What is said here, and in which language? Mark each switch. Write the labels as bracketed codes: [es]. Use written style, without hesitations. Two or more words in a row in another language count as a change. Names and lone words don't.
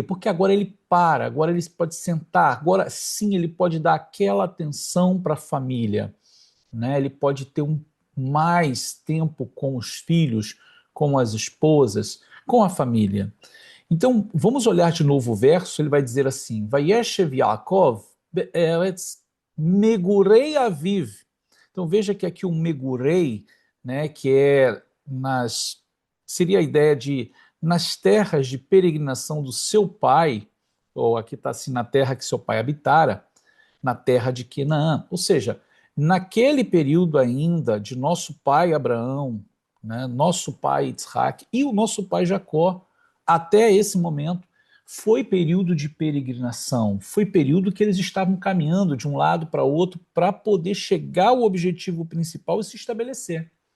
[pt] Porque agora ele para, agora ele pode sentar, agora sim ele pode dar aquela atenção para a família, né? Ele pode ter mais tempo com os filhos, com as esposas, com a família. Então, vamos olhar de novo o verso, ele vai dizer assim, [he] וישב יעקב בארץ מגורי אביו. [pt] Então veja que aqui o megurei, né, que é seria a ideia de nas terras de peregrinação do seu pai, ou aqui está assim, na terra que seu pai habitara, na terra de Canaã. Ou seja, naquele período ainda de nosso pai Abraão, né, nosso pai Isaac e o nosso pai Jacó, até esse momento, foi período de peregrinação, foi período que eles estavam caminhando de um lado para outro para poder chegar ao objetivo principal e se estabelecer.